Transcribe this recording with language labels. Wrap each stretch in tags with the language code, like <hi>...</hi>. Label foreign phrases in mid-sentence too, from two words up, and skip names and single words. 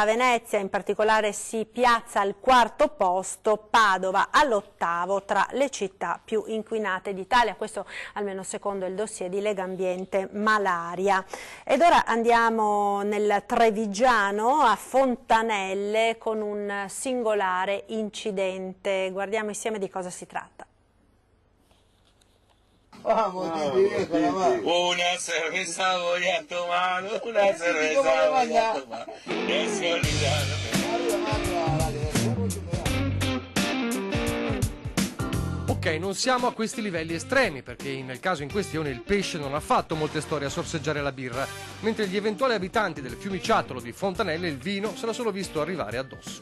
<it>Venezia in particolare si piazza al 4° posto, Padova all'8° tra le città più inquinate d'Italia, questo almeno secondo il dossier di Legambiente Malaria. Ed ora andiamo nel Trevigiano, a Fontanelle, con un singolare incidente. Guardiamo insieme di cosa si tratta.</it> <es>Una cerveza voy a tomar, una cerveza voy a tomar.</es> <it>Ok, non siamo a questi livelli estremi, perché nel caso in questione il pesce non ha fatto molte storie a sorseggiare la birra, mentre gli eventuali abitanti del fiumiciattolo di Fontanelle il vino se l'ha solo visto arrivare addosso.</it>